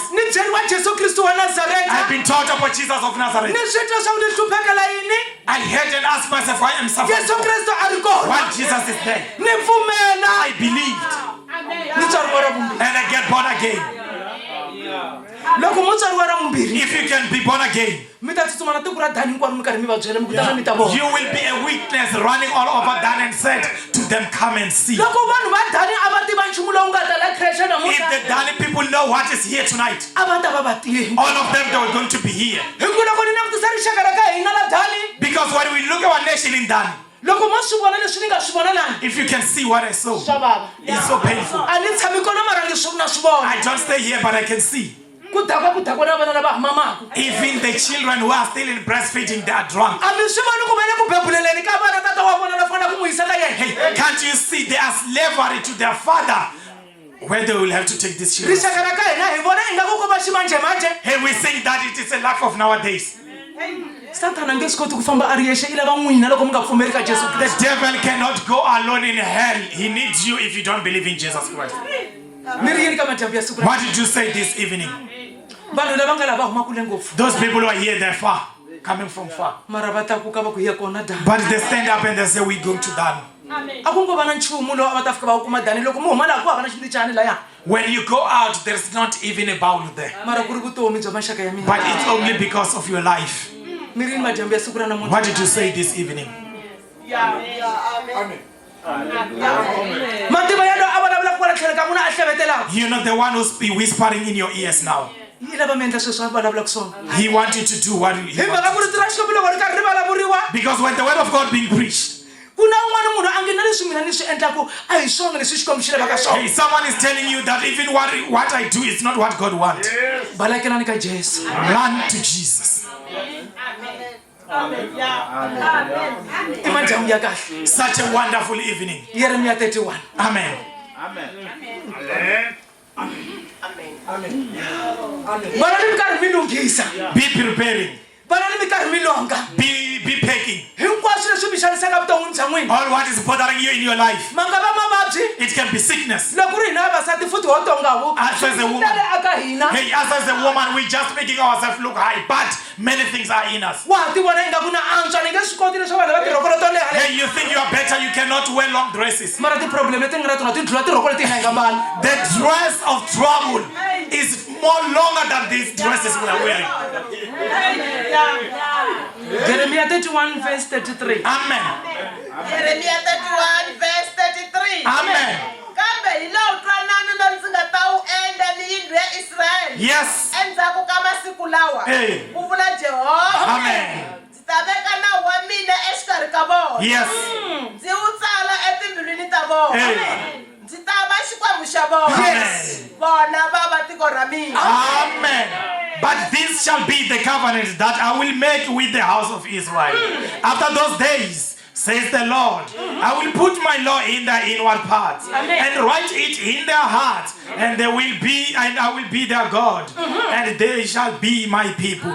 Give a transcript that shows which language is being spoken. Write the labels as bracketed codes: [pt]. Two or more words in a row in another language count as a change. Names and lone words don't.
[ts] ni byeriwa jesu kristu wa [en] I've nazareta been taught about Jesus of Nazareth. ni swi twa swa ku ni hluphekela yini I heard and asked myself, why am suffering yesu for? [ts] kristu a ri kona [en] While Jesus is there. [ts] ni pfumela [en] I believed [ts] ni tswariwa ra vumbirhi [en] and I get born again. [ts] loko mo tswariwa ra vumbirhi [en] If you can be born again, [ts] mi ta tsutsuma na tiko ra dani hinkwaro mi karhi mi va byela mi kutana mi ta vona [en] you will be a witness running all over Dan and said to them, come and see. [ts] loko vanhu va dani a va tiva nchumu lowu nga ta la kreshe [en] If [ts] namuntlha [en] the Dani people know what is here tonight, [ts] a va ta va va tivi [en] all of them they were going to be here. [ts] hi ku loko ni langutisa rixaka ra ka hina la dani [en] Because when we look at our nation in Dan, [ts] loko mo swi vona leswi ni nga swi vona lani [en] if you can see what I saw, [ts] swa vava [en] it's so painful. [ts] a ni tshami kona mara ni swi na swi vona [en] I don't stay here, but I can see. [ts] ku dakwa na vana lava hamamaka [en] Even the children who are still in breastfeeding, they are drunk. [ts] a mi swi voni ku va le ku bebuleleni ka vana tata wa vona la fanela ku n'wi yisa ka yena [en] Hey, can't you see they are slavery to their father where they will have to take this children? [ts] rixaka ra ka hina hi vona ingaku ko va ximanjemanje [en] Hey, we think that it is a lack of nowadays. [ts] satana a nge swi koti ku famba a ri yexe i lava n'wina loko mi nga pfumeli ka jesu [en] The kreste devil cannot go alone in hell. He needs you if you don't believe in Jesus Christ. [ts] mi ri yini ka madyambu ya siku ra [en] What did you say this evening? [ts] vanhu lava nga lava humaka kule ngopfu [en] Those people who are here, they're far, coming from far. [ts] mara va ta ku ka va ku ya kona dani [en] But they stand up and they say, we're going to Dan. [ts] a ku ngo va na nchumu lowu a va ta fika va wu kuma dani loko mi huma laha ku hava na xindicani laya [en] When you go out, there's not even a bowl there. [ts] mara ku ri vutomi bya maxaka ya [en] But [ts] mina [en] it's only because of your life. [ts] mi ri ni madyambu ya siku ra namuntlha [en] What did you say this evening? [ts] mativa ya loyi a vulavula ku kwala tlhelo ka n'wina a hlevetelaka [en] You're not the one who's be whispering in your ears now. [ts] yi lava mi endla sweswi a vulavulaka swona [en] He wants you to do what he [ts] hi mhaka ku [en] wants. [ts] ri tirha xikopi loko ri karhi ri vulavuriwa [en] Because when the word of God being preached, [ts] ku na un'wana munhu a nge na leswi mina ni swi endlaku a hi swona leswi xikwembu xi lavaka swona [en] hey, someone is telling you that even what I do is not what God wants. [ts] balakelani ka jesu [en] Run to Jesus. [ts] i madyambu ya kahle [en] Such a wonderful evening. yeremiya 31 Amen. [ts] vana ni mi karhi mi lunghisa [en] Be preparing. [ts] vana ni mi karhi mi longa [en] Be packing. [ts] hinkwaswo leswi mi xanisaka vuton'wini bya n'wina [en] All what is bothering you in your life. [ts] ma nga va mavabyi [en] It can be sickness. [ts] loko ri hina vavasati futhi ho tongavu [en] As a woman. [ts] tale aka hina [en] Hey, us as a woman, we're just making ourselves look high, but many things are in us. [ts] wa ha ti vona ingaku na antswa ni nge swi koti leswi vanhu va tirhoko to leha le [en] Hey, you think you are better, you cannot wear long dresses. [ts] mara tiproblem leti nga na tona ti dlula tirhoko leti hina hi nga mbala [en] The dress of trouble is more longer than these dresses we are wearing. jeremiya 31 verse 33 Amen. Jeremiah 31 verse 33. Amen. [ts] Kambe hi lowu twanano lowu ndzi nga ta wu endla ni yindlu ya Israyeli [en] Yes. [ts] endzhaku ka masiku lawa [en] Hey. [ts] ku vula Jehova. [en] Amen. [ts] Ndzi ta veka nawu wa mina exikarhi ka vona. [en] Yes. [ts] Ndzi wu tsala etimbilwini ta vona. [en] Hey. [ts] Ndzi ta va xikwembu xa vona. [en] Yes. [ts] Vona va va tiko ra mina. [en] Amen. But this shall be the covenant that I will make with the house of Israel. After those days, says the Lord. I will put my law in their inward parts and write it in their hearts, and I will be their God, and they shall be my people.